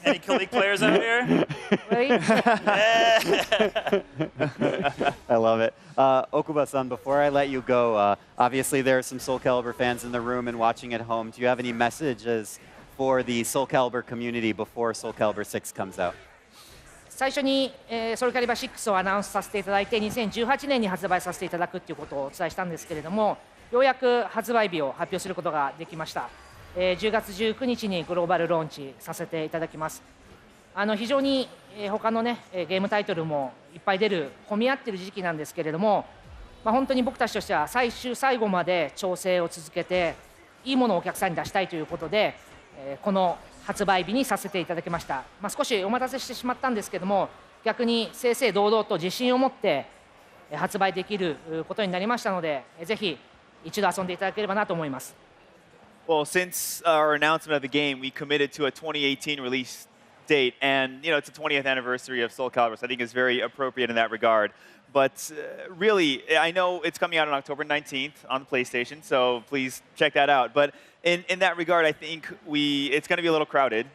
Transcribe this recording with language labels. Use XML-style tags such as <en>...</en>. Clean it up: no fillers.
<en>Any Kalik players out here? I love it. Okuba-san, before I let you go, obviously there are some Soul Calibur fans in the room and watching at home. Do you have any messages for the Soul Calibur community before Soul Calibur 6 comes out?</en> <ja>最初に、ソウルキャリバー6をアナウンスさせていただいて2018年に発売させていただくということをお伝えしたんですけれどもようやく発売日を発表することができました、10月19日にグローバルローンチさせていただきます。非常に他のねゲームタイトルもいっぱい出る混み合ってる時期なんですけれども、本当に僕たちとしては最終最後まで調整を続けていいものをお客さんに出したいということで、この発売日にさせていただきました。少しお待たせしてしまったんですけども、逆に正々堂々と自信を持って発売できることになりましたので、ぜひ一度遊んでいただければなと思います。</ja> <en>Well, since our announcement of the game, we committed to a 2018 release date, and it's the 20th anniversary of Soul Calibur, so I think it's very appropriate in that regard. But really, I know it's coming out on October 19th on the PlayStation, so please check that out. But in that regard, I think it's going to be a little crowded.</en>